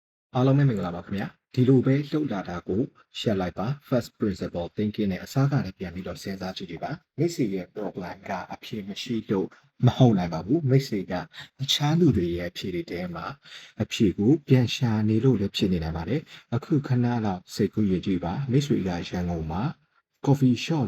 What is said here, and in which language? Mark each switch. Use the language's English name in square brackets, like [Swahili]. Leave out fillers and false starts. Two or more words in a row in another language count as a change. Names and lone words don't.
[Burmese] အားလုံးပဲမင်္ဂလာပါခင်ဗျာဒီလိုပဲလှုပ်လာတာကို share လိုက်ပါ [English] first principle thinking [Burmese] နဲ့အစားကနေပြန်ပြီးတော့စဉ်းစားကြည့်ကြပါမိတ်ဆွေရဲ့ problem ကအဖြေမရှိလို့မဟုတ်နိုင်ပါဘူးမိတ်ဆွေကအခြားလူတွေရဲ့အဖြေတွေထဲမှာအဖြေကိုပြန်ရှာနေလို့လည်းဖြစ်နေနိုင်ပါတယ်အခုခဏလောက်စိတ်ကူးရကြည့်ပါမိတ်ဆွေကရန်ကုန်မှာ [English] coffee shop